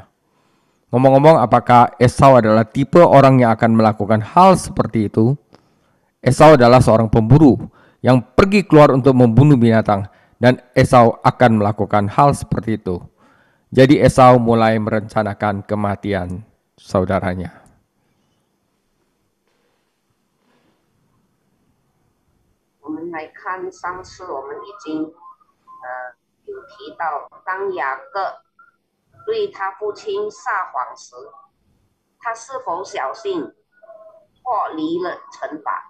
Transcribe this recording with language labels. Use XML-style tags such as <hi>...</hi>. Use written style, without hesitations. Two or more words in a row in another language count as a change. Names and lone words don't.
<id>Ngomong-ngomong, apakah Esau adalah tipe orang yang akan melakukan hal seperti itu? Esau adalah seorang pemburu yang pergi keluar untuk membunuh binatang, dan Esau akan melakukan hal seperti itu. Jadi Esau mulai merencanakan kematian saudaranya.</id> <zh>我们来看上次我们已经有提到，当雅各对他父亲撒谎时，他是否小心脱离了惩罚？</zh>